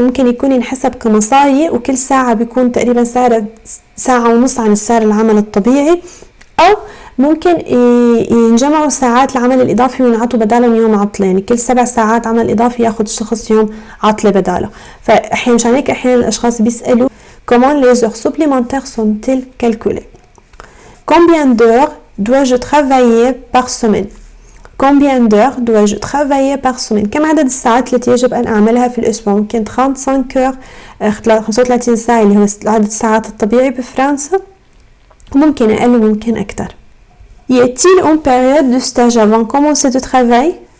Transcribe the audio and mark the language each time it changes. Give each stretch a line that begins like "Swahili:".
Arabic: ممكن يكون ينحسب كمصاية وكل ساعة بيكون تقريبا ساعة ونص عن السعر العمل الطبيعي. أو ممكن ينجمعوا ساعات العمل الإضافي وينعطوا بدالهم يوم عطلة. يعني كل 7 ساعات عمل إضافي ياخد الشخص يوم عطلة بداله. فأحيانا مشان هيك أحيانا الأشخاص بيسألوا
French: comment les heures supplémentaires sont-elles calculées. combien d'heures dois-je travailler par semaine.
Arabic: كم عدد الساعات التي يجب أن أعملها في الأسبوع. ممكن 35 heures 35 ساعة اللي هو عدد الساعات الطبيعي بفرنسا. ممكن أقل وممكن أكتر.
French: y a-t-il une période de stage avant commencer de travail.